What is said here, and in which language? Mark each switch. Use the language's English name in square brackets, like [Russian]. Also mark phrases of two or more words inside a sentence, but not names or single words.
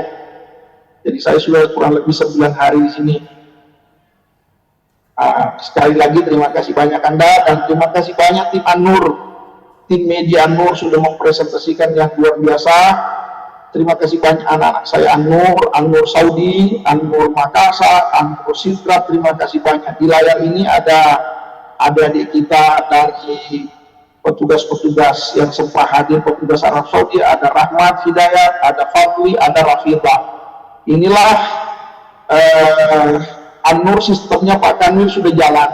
[Indonesian] Jadi saya sudah kurang lebih 9 hari di sini. Sekali lagi terima kasih banyak Anda, dan terima kasih banyak tim An-Nur, tim media An-Nur sudah mempresentasikan yang luar biasa. Terima kasih banyak anak-anak saya An-Nur, An-Nur Saudi, An-Nur Makassar, An-Nur Sidrap. Terima kasih banyak. Di layar ini ada adik kita dari petugas-petugas yang sempat hadir, petugas Arab Saudi, ada Rahmat Hidayat, ada Fadli, ada Rafidah. Inilah An-Nur, sistemnya Pak Kanwil sudah jalan.